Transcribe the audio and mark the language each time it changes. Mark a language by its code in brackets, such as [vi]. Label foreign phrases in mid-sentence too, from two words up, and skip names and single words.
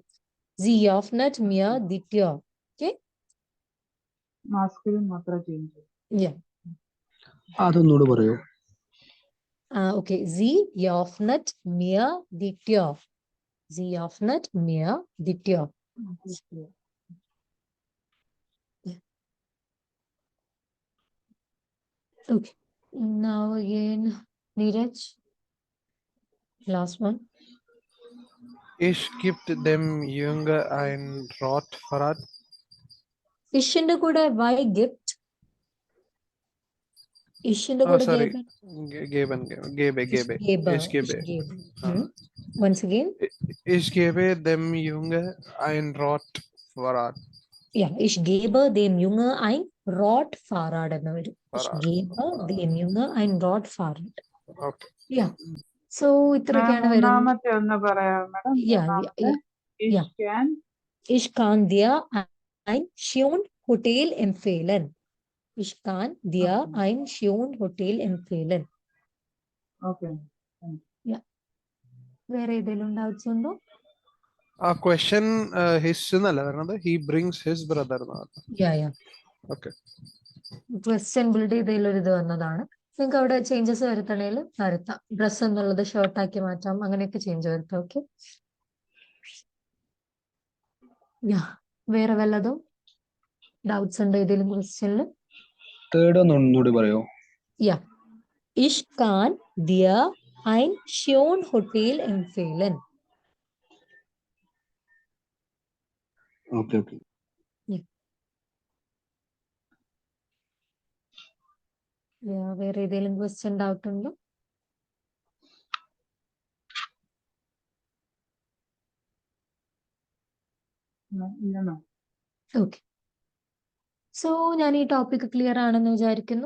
[de] Sie öffnet mir die Tür. ഓക്കെ, [ml] മാസ്കുലിൻ മാത്രം ചേഞ്ച്. അതൊന്നുകൂടെ പറയോ? [de] ഓക്കെ, Sie öffnet mir die Tür. Sie öffnet mir die Tür. [en] Okay. Now again, Neeraj. Last one. [de] Ich gibt dem Junge ein Rotfahrrad. [ml] ഇഷിന്റെ കൂടെ [en] why gift? [ml] ഇഷിന്റെ കൂടെ [en] Sorry. [de] geben. Gebe. Ich gebe. [en] Once again. [de] Ich gebe dem Junge ein Rotfahrrad. Yeah, ich gebe dem Junge ein Rotfahrrad [ml] എന്ന് വരും. [de] Ich gebe dem Junge ein Rotfahrrad. [en] Okay. Yeah. So [ml] ഇത്രയൊക്കെയാണ് വരുന്നത്. മൂന്നാമത്തെ ഒന്ന് പറയാം madam. [de] Ich kann dir ein schön Hotel empfehlen. Ich kann dir ein schön Hotel empfehlen. [en] Okay. Yeah. [ml] വേറെ ഏതെങ്കിലും ഡൗട്ട്സ് ഉണ്ടോ? ആ ക്വസ്റ്റ്യൻ ഹിസ് എന്നല്ല പറഞ്ഞത്, [en] he brings his brother. [ml] ഓക്കെ, ക്വസ്റ്റ്യൻ ബിൽഡ് ചെയ്തതിലൊരു ഇത് വന്നതാണ്. നിങ്ങൾക്ക് അവിടെ ചേഞ്ചസ് വരുത്തണേൽ വരുത്താം. ഡ്രസ് എന്നുള്ളത് ഷർട്ട് ആക്കി മാറ്റാം, അങ്ങനെയൊക്കെ ചേഞ്ച് വരുത്താം. ഓക്കെ, വേറെ വല്ലതും ഡൗട്ട്സ് ഉണ്ടോ ഏതെങ്കിലും ക്വസ്റ്റ്യനിൽ? തേർഡ് ഒന്നുകൂടി പറയോ? [de] Ich kann dir ein schön Hotel empfehlen. [en] Okay. [ml] വേറെ ഏതെങ്കിലും ക്വസ്റ്റ്യൻ ഡൗട്ട് ഉണ്ടോ? [en] okay, so [ml] ഞാൻ ഈ ടോപ്പിക് ക്ലിയർ ആണെന്ന് വിചാരിക്കുന്നു.